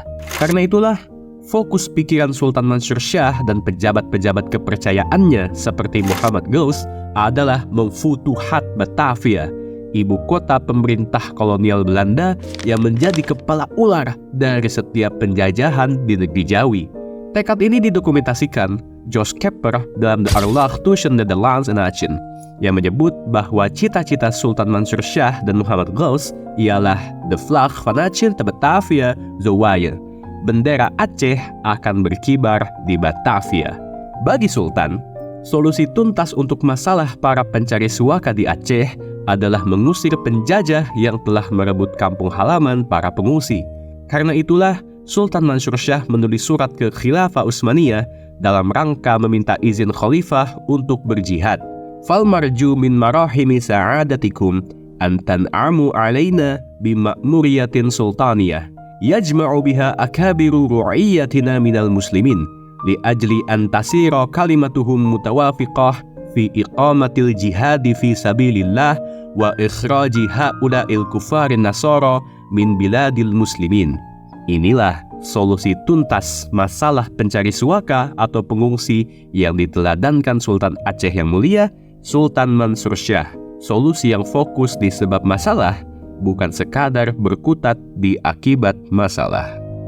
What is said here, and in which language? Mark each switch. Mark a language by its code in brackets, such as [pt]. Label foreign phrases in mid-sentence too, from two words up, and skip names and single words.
[id] Karena itulah, fokus pikiran Sultan Mansur Shah dan pejabat-pejabat kepercayaannya seperti Muhammad Ghaus adalah memfutuhat Batavia, ibu kota pemerintah kolonial Belanda yang menjadi kepala ular dari setiap penjajahan di negeri Jawi. Tekad ini didokumentasikan Jos Kepper dalam The Oorlog tussen Nederland en Aceh, yang menyebut bahwa cita-cita Sultan Mansur Shah dan Muhammad Ghaus ialah [nl] "De vlag van Aceh te Batavia zou waaien." [id] Bendera Aceh akan berkibar di Batavia. Bagi Sultan, solusi tuntas untuk masalah para pencari suaka di Aceh adalah mengusir penjajah yang telah merebut kampung halaman para pengungsi. Karena itulah, Sultan Mansur Shah menulis surat ke Khilafah Utsmaniyah dalam rangka meminta izin khalifah untuk berjihad. [ar] فالمرجو من مراحم سعادتكم أن تنعموا علينا بمأمورية سلطانية يجمع بها أكابر رعيتنا من المسلمين لأجل أن تصير كلمتهم متوافقة في إقامة الجهاد في سبيل الله وإخراج هؤلاء الكفار النصارى من بلاد المسلمين. [id] Inilah solusi tuntas masalah pencari suaka atau pengungsi yang diteladankan Sultan Aceh yang mulia, Sultan Mansur Shah. Solusi yang fokus di sebab masalah, bukan sekadar berkutat di akibat masalah.